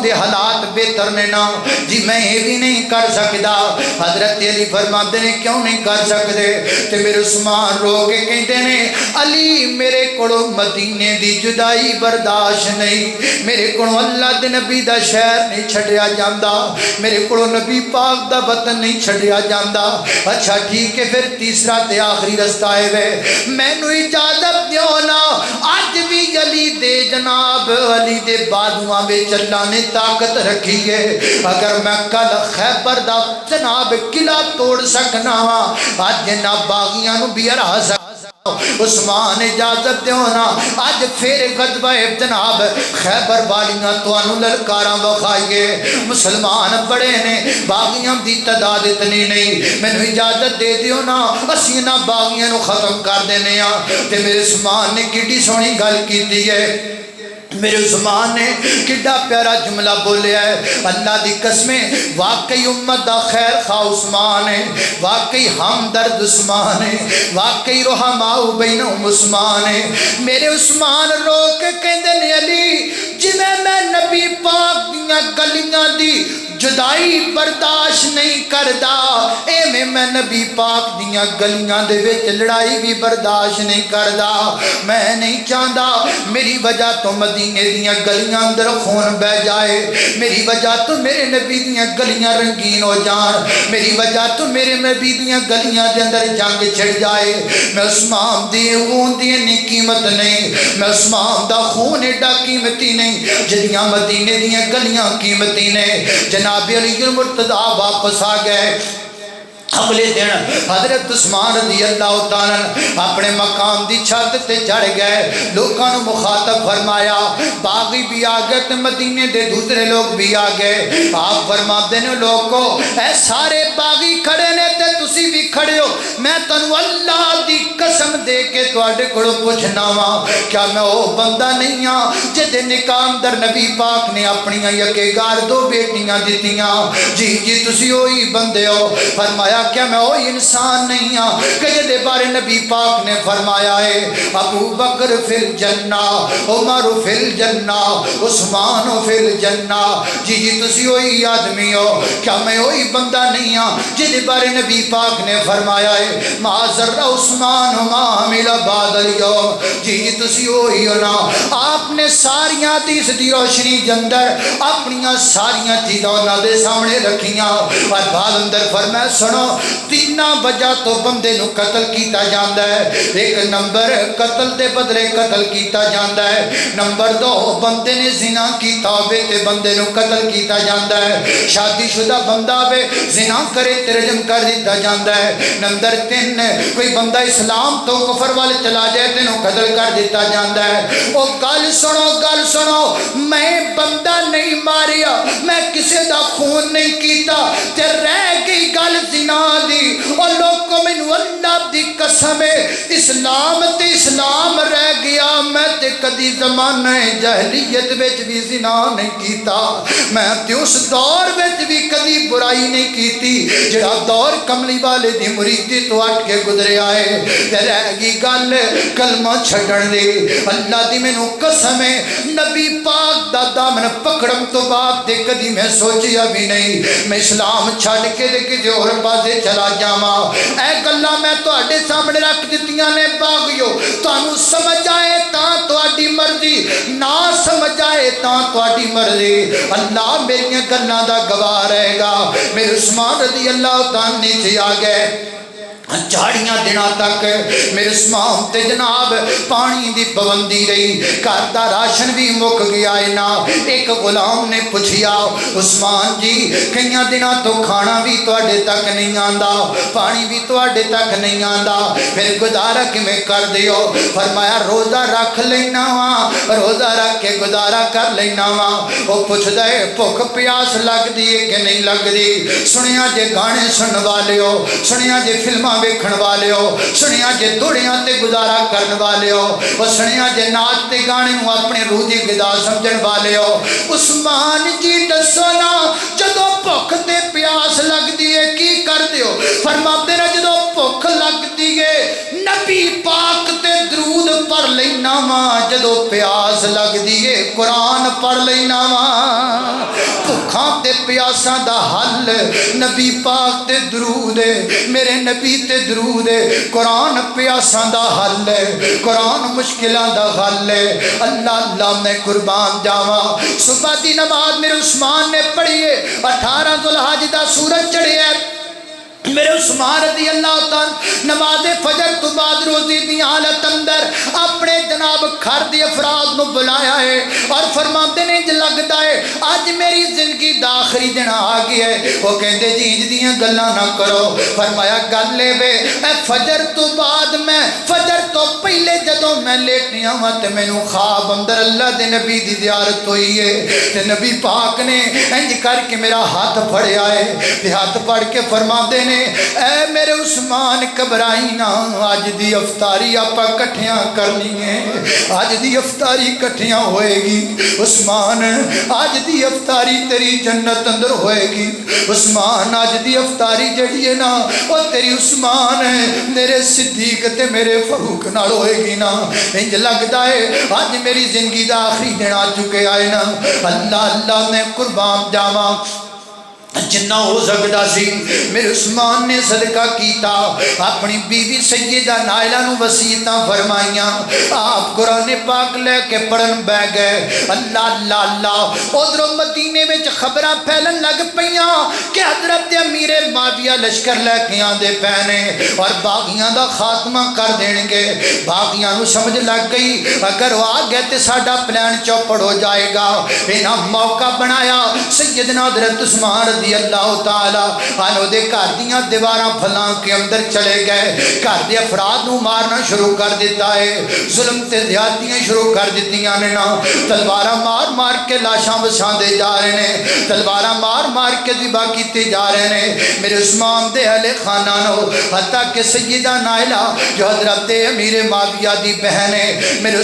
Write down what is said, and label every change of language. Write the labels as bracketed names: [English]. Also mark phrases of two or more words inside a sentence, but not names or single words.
[Punjabi] دے حالات بہتر نے نا جی میں یہ بھی نہیں کر سکدا حضرت علی فرماندے نے کیوں نہیں کر سکدے تے میرے عثمان رو کے کہندے نے علی میرے کو مدینے دی جدائی برداشت نہیں میرے کو اللہ دے نبی دا شہر نہیں چھڑیا جاندا میرے کو نبی پاک دا وطن نہیں چھڑیا جاندا اچھا ٹھیک ہے پھر تیسرا تے آخری رستہ ہے وے مینوں اجازت دیو نا اج بھی علی دے جناب علی دے بازواں وچ اللہ نے طاقت رکھی ہے اگر میں کل خیبر دا جناب قلعہ توڑ سکنا وا اج نہ باغیاں نو بھی ہرا سکنا عثمان اجازت دیو نا اج پھر غزوہ جناب خیبر والیاں تانوں للکاراں وکھائیے مسلمان بڑے نے باغیاں دی تعداد اتنی نہیں مینوں اجازت دے دیو نا اسی نہ باغیاں نو ختم کر دینے آ تے میرے عثمان نے کڈی سونی گل کیتی ہے میرے عثمان نے کڈا پیارا جملہ بولیا ہے اللہ دی قسمیں واقعی امت دا خیر خواہ عثمان ہے واقعی ہمدرد عثمان ہے واقعی [Arabic] رحماء بینہم [Punjabi] عثمان ہے میرے عثمان رو کے کہندے نے علی جویں میں نبی پاک دیاں گلیاں دی جدائی برداشت نہیں کردا ایویں میں نبی پاک دیاں گلیاں دے وچ لڑائی بھی برداشت نہیں کردا میں نہیں چاہندا میری وجہ تو مدینے دیاں گلیاں اندر خون بہ جائے میری وجہ تو میرے نبی دیاں گلیاں رنگین ہو جان میری وجہ تو میرے نبی دیاں گلیاں دے اندر جنگ چھڑ جائے میں عثمان دی خون دی اتنی قیمت نہیں میں عثمان دا خون ایڈا قیمتی نہیں جدیاں مدینے دیاں گلیاں قیمتی نے جناب علی المرتضیٰ واپس آ گئے اگلے دن حضرت عثمان [Arabic] رضی اللہ تعالی [Punjabi] اپنے مقام دی چھت تے چڑھ گئے لوگاں نو مخاطب فرمایا باغی بھی آ گئے تے مدینے دے دوسرے لوگ بھی آ گئے آپ فرماتے نے لوگو اے سارے باغی کھڑے نے تے تسی بھی کھڑے ہو میں تانوں اللہ دی قسم دے کے تواڈے کولوں پوچھنا وا کیا میں او بندہ نہیں ہاں جدے نکاح اندر نبی پاک نے اپنی یکےگار 2 بیٹیاں دتیاں جی جی تسی وہی بندے ہو فرمایا کیا میں وہی انسان نہیں ہاں کہ جدے بارے نبی پاک نے فرمایا ہے ابو بکر [Arabic] فی الجنہ عمر فی الجنہ عثمان فی الجنہ [Punjabi] جی جی تسی وہی آدمی ہو کیا میں وہی بندہ نہیں ہاں جدے بارے نبی پاک نے فرمایا ہے [Arabic] ما ذر عثمان ما عمل بعد اليوم [Punjabi] جی جی تسی وہی ہو نا آپ نے ساریاں حدیث دی روشنی دے اندر اپنیاں ساریاں چیزاں انہاں دے سامنے رکھیاں اور بعد اندر فرمایا سنو 3 وجہ تو بندے نو قتل کیتا جاندا ہے ایک نمبر قتل دے بدلے قتل کیتا جاندا ہے نمبر 2 بندے نے زنا کیتا ہوئے تے بندے نو قتل کیتا جاندا ہے شادی شدہ بندہ ہوئے زنا کرے تے رجم کر دیتا جاندا ہے نمبر 3 کوئی بندہ اسلام تو کفر والے چلا جائے تے نو قتل کر دیتا جاندا ہے او گل سنو میں بندہ نہیں ماریا میں کسے دا خون نہیں کیتا تے رہ گئی گل زنا دی اور لوگ کو مینوں اللہ دی قسم اسلام تے اسلام رہ گیا میں تے کدی زمانہ جاہلیت وچ بھی زنا نہیں کیتا میں تے اس دور وچ بھی کدی برائی نہیں کیتی جڑا دور کملی والے دی مریدی تو ہٹ کے گزریا ہے تے رہ گئی گل کلمہ چھڈن دی اللہ دی مینوں قسم ہے نبی پاک دا دامن پکڑن تو بعد تے کدی میں سوچیا بھی نہیں میں اسلام چھڈ کے تے کسے اور پاسے چلا جاواں اے گلاں میں تواڈے سامنے رکھ دتیاں نے باغیو تانوں سمجھ آئے تاں تواڈی مرضی نہ سمجھ آئے تاں تواڈی مرضی اللہ میری گلاں دا گواہ رہے گا میرے عثمان [Arabic] رضی اللہ تعالیٰ [Punjabi] نیچے آ گئے چاڑیاں دنوں تک میرے عثمان تے جناب پانی دی پابندی رہی گھر دا راشن بھی مک گیا ہے نا ایک غلام نے پوچھیا عثمان جی کئی دنوں تو کھانا بھی تواڈے تک نہیں آندا پانی بھی تواڈے تک نہیں آندا پھر گزارا کیویں کر دیو فرمایا روزہ رکھ لینا وا روزہ رکھ کے گزارا کر لینا وا وہ پوچھدا ہے بھوک پیاس لگدی ہے کہ نہیں لگدی سنیا جے گانے سنن والے ہو سنیا جے فلماں ویکھن والے ہو سنیا جے دوڑیاں تے گزارا کرن والے ہو وہ سنیا جے ناچ تے گانے نوں اپنے روح دی غذا سمجھن والے ہو عثمان جی دسو نا جدوں بھوک تے پیاس لگدی ہے کی کردے ہو فرماتے نے جدوں بھوک لگدی ہے نبی پاک تے درود پڑھ لینا وا جدوں پیاس لگدی ہے قرآن پڑھ لینا وا بھوکاں تے پیاساں دا حل نبی پاک تے درود ہے میرے نبی تے درود ہے قرآن پیاساں دا حل ہے قرآن مشکلاں دا حل ہے اللہ اللہ میں قربان جاواں صبح دی نماز میرے عثمان نے پڑھی ہے 18 ذوالحج دا سورج چڑھیا ہے میرے عثمان [Arabic] رضی اللہ تعالی [Punjabi] نماز فجر تو بعد روزی دی حالت اندر اپنے جناب گھر دی افراد نو بلایا ہے اور فرماتے نے جو لگتا ہے آج میری زندگی دا آخری دن آ گیا ہے وہ کہندے جی انج دیاں گلاں نہ کرو فرمایا گل لے وے اے فجر تو بعد میں فجر تو پہلے جدوں میں لیٹیا ہاں تے مینوں خواب اندر اللہ دے نبی دی زیارت ہوئی ہے تے نبی پاک نے انج کر کے میرا ہاتھ پھڑیا ہے تے ہاتھ پھڑ کے فرماتے نے اے میرے عثمان گھبرائی نہ آج دی افطاری آپا کٹھیاں کرنی ہے آج دی افطاری کٹھیاں ہوئے گی عثمان آج دی افطاری تیری جنت اندر ہوئے گی عثمان آج دی افطاری جڑی ہے نا وہ تیری عثمان ہے میرے صدیق تے میرے فاروق نال ہوئے گی نا انج لگتا ہے آج میری زندگی دا آخری دن آ چکے آئے نا اللہ اللہ میں قربان جاواں جنہ ہو سکتا سی میرے عثمان نے صدقہ کیتا اپنی بیوی سیدہ نائلہ نو وصیتاں فرمائیاں آپ قرآن پاک لے کے پڑھن بہ گئے اللہ اللہ اللہ ادھر مدینے میں خبراں پھیلن لگ پیاں کہ حضرت امیر معاویہ لشکر لے کے آندے پہنے اور باغیاں دا خاتمہ کر دیں گے باغیاں نو سمجھ لگ گئی اگر وہ آ گئے تے ساڈا پلان چوپڑ ہو جائے گا انہاں موقع بنایا سیدنا حضرت عثمان [Arabic] رضی اللہ تعالی عنہ [Punjabi] دے گھر دیاں دیواراں پھلاں کے اندر چلے گئے گھر دے افراد نو مارنا شروع کر دیتا ہے ظلم تے زیادتیاں شروع کر دیتیاں نے نا تلواراں مار مار کے لاشاں وساندے جا رہے ہیں تلواراں مار مار کے ذبح کیتے جا رہے ہیں میرے عثمان دے اہل خانہ نو حتیٰ کہ سیدہ نائلہ جو حضرت امیر معاویہ دی بہن ہے میرے